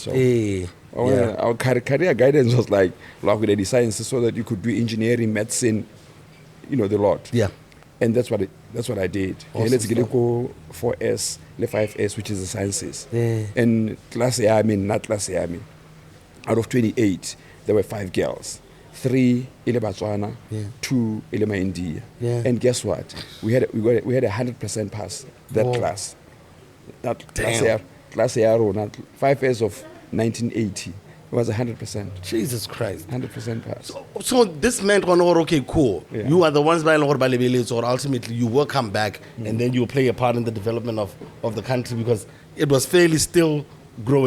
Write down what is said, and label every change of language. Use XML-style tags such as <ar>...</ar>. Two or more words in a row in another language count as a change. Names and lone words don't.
<en>Our career guidance was like, the science, so that you could do engineering, medicine, the lot. Yeah. And that's what I did. Awesome. Let's get 4S, 5S, which is the sciences. Yeah. And not class A, out of 28, there were 5 girls.</en> <tn>3 ile Botswana, 2 ile India.</tn> <en>Yeah. And guess what? We had 100% pass that class. That class A, 5 years of 1980. It was 100%. Jesus Christ. 100% pass. So this meant, okay, cool. Yeah. You are the ones by or ultimately you will come back and then you will play a part in the development of the country, because it was fairly still growing.</en>